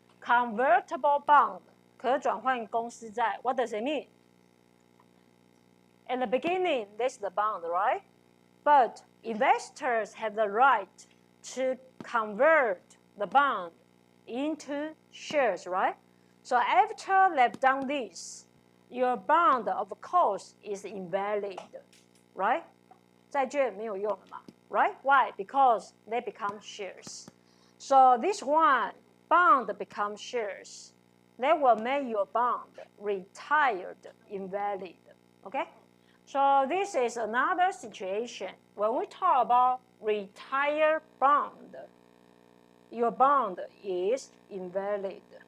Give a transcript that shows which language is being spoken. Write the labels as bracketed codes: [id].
[en] Convertible bond, 可转换公司债. What does it mean? In the beginning, that's the bond, right? But investors have the right to convert the bond into shares, right? So after they've done this, your bond, of course, is invalid, right? [zh] 债券没有用了嘛 [en] right? Why? Because they become shares. So this one, bond becomes shares. They will make your bond retired, invalid. Okay? So this is another situation. When we talk about retired bond, your bond is invalid.